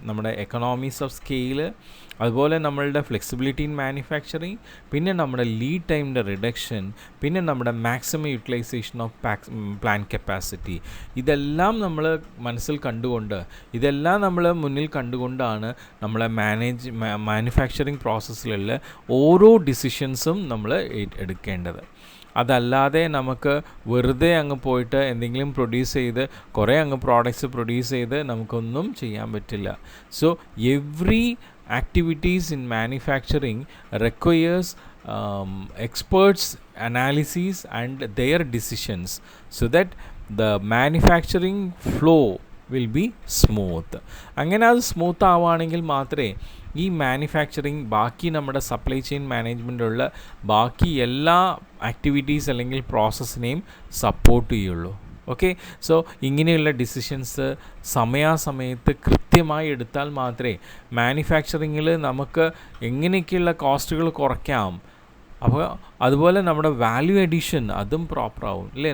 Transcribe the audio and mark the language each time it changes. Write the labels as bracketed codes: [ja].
[ml] നമ്മുടെ economies of scale, അതുപോലെ നമ്മളുടെ ഫ്ലെക്സിബിലിറ്റി ഇൻ മാനുഫാക്ചറിങ്, പിന്നെ നമ്മുടെ ലീഡ് ടൈമിൻ്റെ റിഡക്ഷൻ, പിന്നെ നമ്മുടെ maximum utilisation of plan capacity, ഇതെല്ലാം നമ്മൾ മനസ്സിൽ കണ്ടുകൊണ്ട്, ഇതെല്ലാം നമ്മൾ മുന്നിൽ കണ്ടുകൊണ്ടാണ് നമ്മളെ മാനുഫാക്ചറിങ് പ്രോസസ്സിലുള്ള ഓരോ ഡിസിഷൻസും നമ്മൾ എടുക്കേണ്ടത്. അതല്ലാതെ നമുക്ക് വെറുതെ അങ്ങ് പോയിട്ട് എന്തെങ്കിലും പ്രൊഡ്യൂസ് ചെയ്ത് കുറേ അങ്ങ് പ്രോഡക്റ്റ്സ് പ്രൊഡ്യൂസ് ചെയ്ത് നമുക്കൊന്നും ചെയ്യാൻ പറ്റില്ല. [en] So every activities in manufacturing requires experts analysis and their decisions so that the manufacturing flow will be smooth. [ml] അങ്ങനെ അത് സ്മൂത്ത് ആവുകയാണെങ്കിൽ മാത്രമേ ഈ മാനുഫാക്ചറിങ് ബാക്കി നമ്മുടെ സപ്ലൈ ചെയിൻ മാനേജ്മെൻറ്റുള്ള ബാക്കി എല്ലാ ആക്ടിവിറ്റീസ് അല്ലെങ്കിൽ പ്രോസസ്സിനെയും സപ്പോർട്ട് ചെയ്യുള്ളൂ. ഓക്കെ, സോ ഇങ്ങനെയുള്ള ഡിസിഷൻസ് സമയാസമയത്ത് കൃത്യമായി എടുത്താൽ മാത്രമേ മാനുഫാക്ചറിങ്ങിൽ നമുക്ക് എങ്ങനെയൊക്കെയുള്ള കോസ്റ്റുകൾ കുറയ്ക്കാം, അപ്പോൾ അതുപോലെ നമ്മുടെ വാല്യൂ എഡിഷൻ അതും പ്രോപ്പറാവും അല്ലേ.